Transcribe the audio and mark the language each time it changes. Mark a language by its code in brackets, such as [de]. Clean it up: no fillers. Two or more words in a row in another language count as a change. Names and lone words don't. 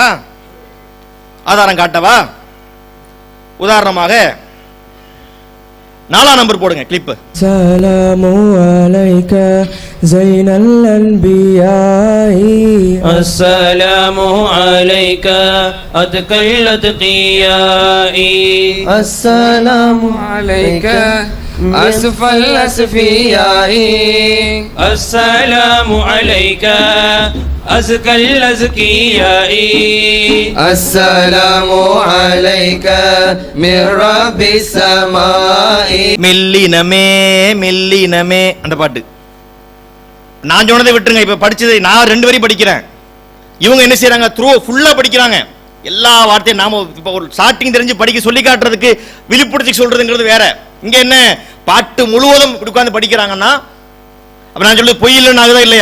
[ta] ஆதாரம் காட்டவா? உதாரணமாக 4ஆம் நம்பர் போடுங்க கிளிப். [ar] سلام عليك زين الأنبياء السلام عليك أتقى الأتقياء அஸ்ஸலாமு عليك أسف الأسفياء السلام عليك أزكى الأزكياء السلام عليك من رب السماء. [ta] மெல்லினமே அந்த பாட்டு. நான் சொன்னதை விட்டுருங்க, இப்ப படிச்சதை நான் 2 வரி படிக்கிறேன். இவங்க என்ன செய்யறாங்க, ஃபுல்லா படிக்கிறாங்க. எல்லா வார்த்தையும் நாம இப்ப ஒரு ஸ்டார்டிங் தெரிஞ்சு படிக்க சொல்லி காட்டுறதுக்கு விழிப்புடுத்தி சொல்றதுங்கிறது வேற. இங்க என்ன, பாட்டு முழுவதும் உட்கார்ந்து படிக்கிறாங்கன்னா அப்ப நான் சொல்றது பொய் இல்லைன்னு ஆகுதா இல்லையா?